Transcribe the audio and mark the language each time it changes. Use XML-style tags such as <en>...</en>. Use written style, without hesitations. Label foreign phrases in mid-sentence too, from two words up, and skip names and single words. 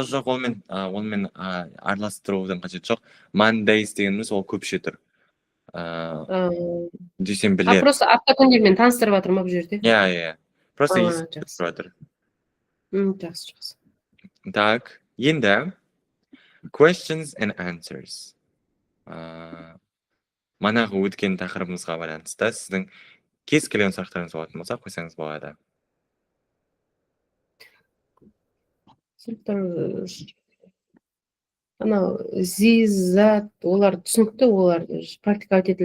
<kk>Жоқ, онымен араластырудың қажеті жоқ. Mondays дегеніміз ол көпше тұр. Дүйсенбілер. Просто апта күндермен таныстырып жатыр ма бұл жерде? Иә. Просто естіп жатыр. Жақсы. Так, енді</kk> <en>questions and answers.</en> <kk>Манағы өткен тақырыбымызға байланысты сіздің кез келген сұрақтарыңыз болатын болса қойсаңыз болады. Анау зат, олар түсінікті, олар практикалық етілді.</kk>